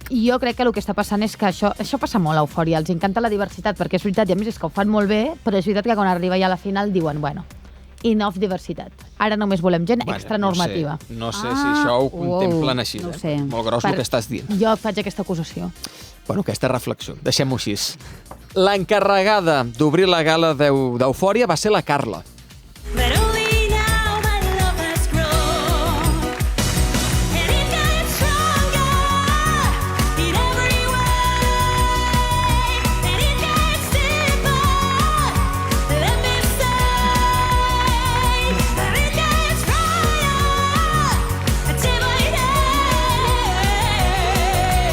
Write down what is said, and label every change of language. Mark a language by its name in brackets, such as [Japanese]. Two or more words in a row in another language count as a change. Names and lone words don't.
[Catalan] Jo crec que el que està passant és que això passa molt a Eufòria. Els encanta la diversitat, perquè és veritat, i a més és que ho fan molt bé, però és veritat que quan arriba ja a la final diuen, bueno, enough diversitat. Ara només volem gent extra normativa. No sé si això ho contemplen així. no ho sé. Molt gros el que estàs dient. Jo faig aquesta acusació. Bueno, aquesta reflexió. Deixem-ho així. L'encarregada d'obrir la gala d'Eufòria va ser la Carla. [English] But only now my love has grown, and it gets stronger in every way, and it gets deeper. Let me say, and it gets brighter day by day.